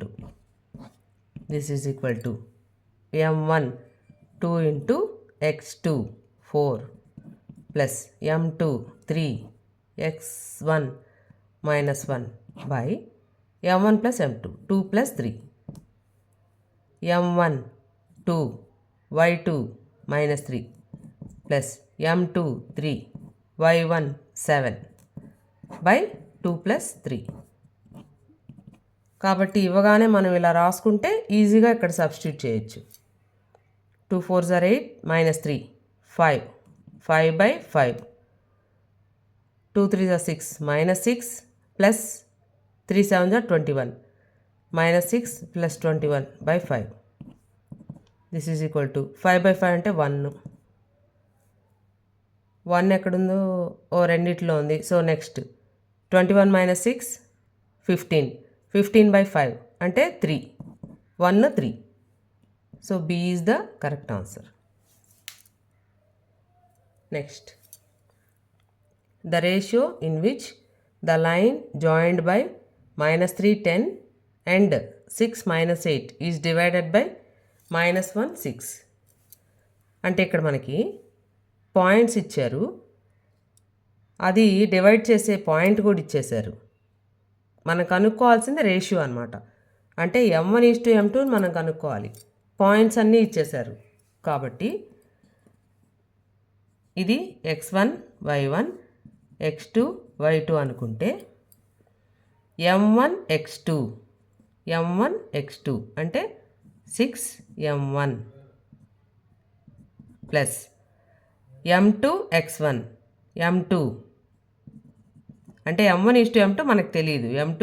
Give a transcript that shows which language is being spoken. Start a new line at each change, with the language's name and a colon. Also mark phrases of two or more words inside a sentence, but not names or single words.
English: this is equal to m1 2 into x2 4 plus m2 3 x1 minus 1 by m1 plus m2 2 plus 3 m1 2 y2 minus 3 plus m2 3 y1 7 by 2 plus 3.
Telugu: కాబట్టి ఇవ్వగానే మనం ఇలా రాసుకుంటే ఈజీగా ఇక్కడ సబ్స్టిట్యూట్ చేయొచ్చు.
English: 2 4s are 8 minus 3 5 5 by 5 2 3s are 6 minus 6 plus 3 7s are 21 minus 6 plus 21 by 5. This is equal to 5 by 5
Telugu: అంటే 1 ఎక్కడుందో ఓ రెండిట్లో ఉంది.
English: so next 21 minus 6 15 by 5 అంటే 3 1 3. సో B is the correct answer. Next, the ratio in which the line joined by -3 10 and 6 8 is divided by -1 6.
Telugu: అంటే ఇక్కడ మనకి పాయింట్స్ ఇచ్చారు, అది డివైడ్ చేసే పాయింట్ కూడా ఇచ్చేశారు. మనం కనుక్కోవాల్సింది రేషియో అనమాట. అంటే m1:m2 మనం కనుక్కోవాలి. పాయింట్స్ అన్నీ ఇచ్చేశారు కాబట్టి ఇది x1 y1 x2 y2 అనుకుంటే m1 x2 అంటే 6m1 ప్లస్ m2 x1 m2 అంటే m1:m2 మనకు తెలియదు, m2